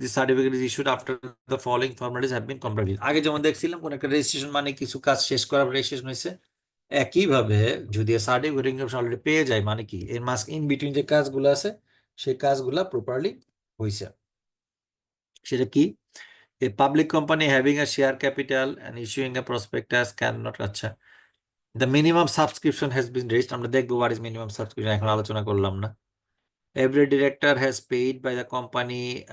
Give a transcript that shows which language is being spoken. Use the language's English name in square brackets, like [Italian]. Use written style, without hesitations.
[English] This certificate is issued after the following formalities have been completed. [Bangla] আগে যেমন দেখছিলাম কোন একটা রেজিস্ট্রেশন মানে কিছু কাজ শেষ করা, রেজিস্ট্রেশন হয়েছে, একইভাবে যদি সার্টিফিকেট অলরেডি পেয়ে যায় মানে কি এর মাস ইন বিটুইন যে কাজগুলো আছে সেই কাজগুলা প্রপারলি হয়েছে। সেটা কি? [English] A public company having a share capital and issuing a prospectus cannot, আচ্ছা the minimum subscription has been raised, [Bangla] আমরা দেখবো [English] what is minimum subscription, [Bangla] এখন আলোচনা করলাম না। [English] Every director has paid by the company.